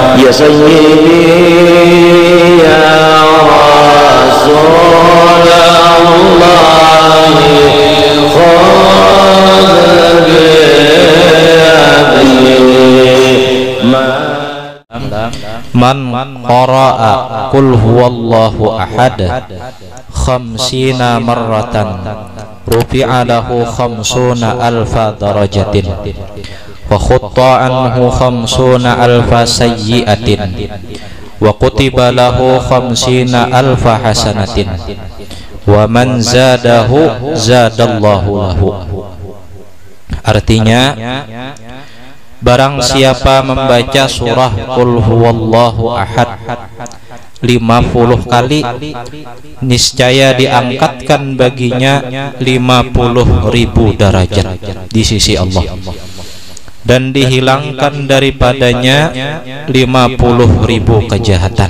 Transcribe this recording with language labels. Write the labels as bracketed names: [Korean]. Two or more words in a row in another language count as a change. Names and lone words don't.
[Arabic] سيدي يا رسول الله خذ بيدي من قرأ قل هو الله أحد خمسين مرة رفع له خمسون ألف درجة وحط عنه خمسون ألف سيئة وكتب له خمسين ألف حسنة ومن زاده زاد الله له. [Indonesian] Artinya, barang siapa membaca surah Qul huwallahu ahad 50 kali, niscaya diangkatkan baginya 50.000 derajat di sisi Allah, dan dihilangkan daripadanya 50.000 kejahatan.